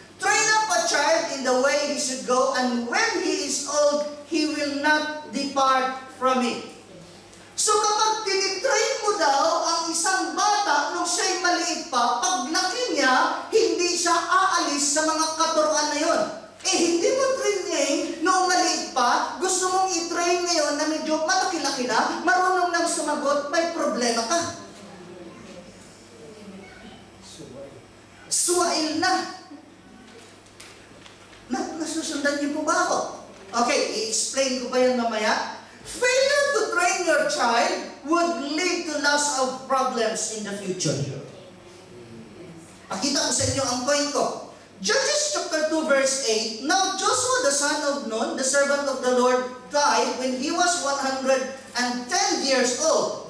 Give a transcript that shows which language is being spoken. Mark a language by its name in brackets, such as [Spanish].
[English] Train up a child in the way he should go, and when he is old, he will not depart from it. [Filipino] So kapag tinitrain mo daw ang isang bata nung siya'y maliit pa, paglaki niya, hindi siya aalis sa mga katuruan na yon. Eh, hindi mo training noong maliit pa, gusto mong i-train ngayon na medyo malaki-laki na, marunong nang sumagot, may problema ka. Suwail na. Nasusundan niyo po ba ako? Okay, i-explain ko pa yan mamaya. [English] Failure to train your child would lead to lots of problems in the future. [Filipino] Pakita ko sa inyo ang point ko. [English] Judges chapter 2 verse 8, Now Joshua the son of Nun, the servant of the Lord, died when he was 110 years old.